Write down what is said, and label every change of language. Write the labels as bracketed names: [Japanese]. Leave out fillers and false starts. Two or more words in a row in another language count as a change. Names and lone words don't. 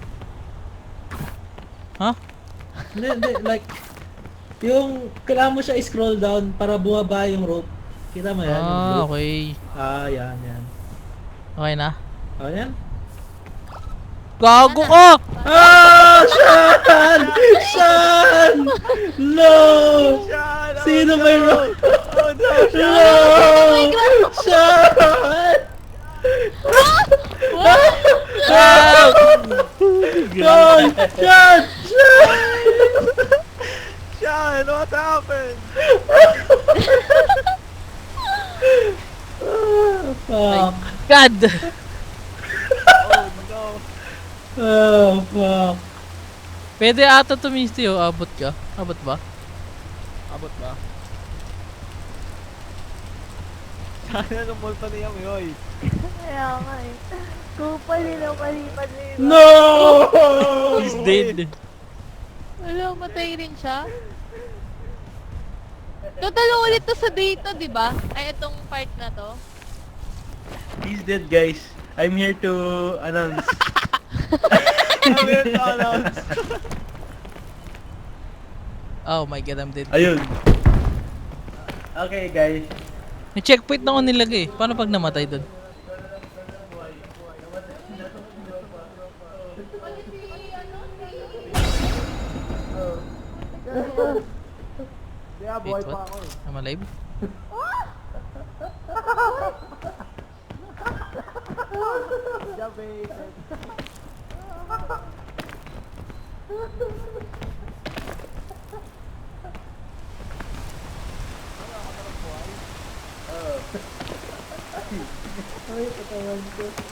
[Filipino] Ha? Hindi, like, yung kailangan mo siya i- [English] scroll down [Filipino] para bumaba yung rope. Kita mo yan? yung Ah, rope? okay. Ah, yan. Okay na? Oh, yan. Gago ka! Ah! Sean! Sean! [English] No! Sean! [Filipino] Sino may rope? [English] Oh no! No! Sean! Ah! Sean! Sean! Sean! Sean! What happened? Fuck. God! Oh no! Oh, fuck. [Filipino] Pwede ata to Misty oh, abot ka? Abot ba? Abot ba? Sana numulto niya mo yoy. Kaya nga eh. Kupal nila, palipad nila. [English] No! He's dead. [Filipino] Wala, matay rin siya. Totalo ulit to sa data, di ba? Ay, itong part na to. [English] He's dead, guys. I'm here to announce. Oh my god, I'm dead. [Filipino] Ayun. [English] Okay, guys. [Filipino] May checkpoint na ako nilagay. Paano pag namatay doon? Kaya [English] Wait, [Filipino] buhay pa [English] what? [Filipino] ako eh. [English] I'm alive? Jabated. [Filipino] Ay, katawan ko.